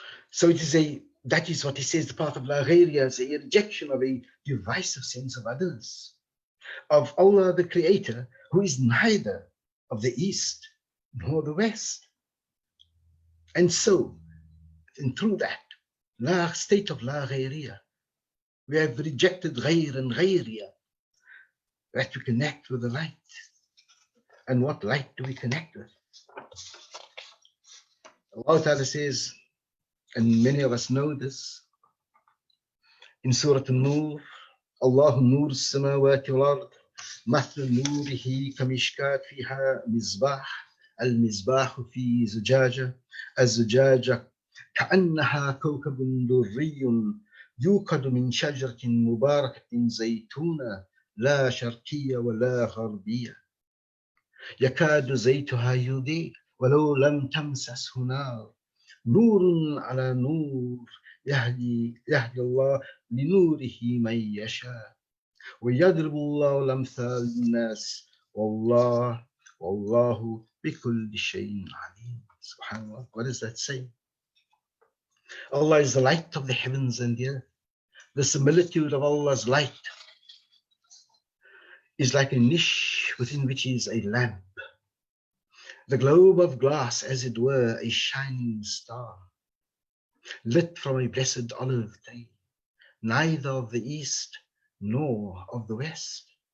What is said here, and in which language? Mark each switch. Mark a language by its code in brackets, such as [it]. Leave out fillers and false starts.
[en] So that is what he says, the path of la ghayriya is a rejection of a divisive sense of others, of Allah the Creator, who is neither of the East nor the West. And so, and through that state of la ghayriya, we have rejected ghayr and ghayriya, that we connect with the light. And what light do we connect with? Allah Ta'ala says, and many of us know this, in Surah An-Nur, [ar] Allahu nur as-samawati wal-ard, مثل نوره كمشكاة فيها مصباح المصباح في زجاجة الزجاجة كأنها كوكب دري يوقد من شجرة مباركة زيتونة لا شرقية ولا غربية يكاد زيتها يضيء ولو لم تمسسه نار نور على نور يهدي الله لنوره من يشاء ويضرب الله الأمثال للناس والله بكل شيء عليم. [en] Subhanallah, what does that say? Allah is the light of the heavens and the earth. The similitude of Allah's light is like a niche within which is a lamp, the globe of glass, as it were, a shining star, lit from a blessed olive tree, neither of the east nor of the west.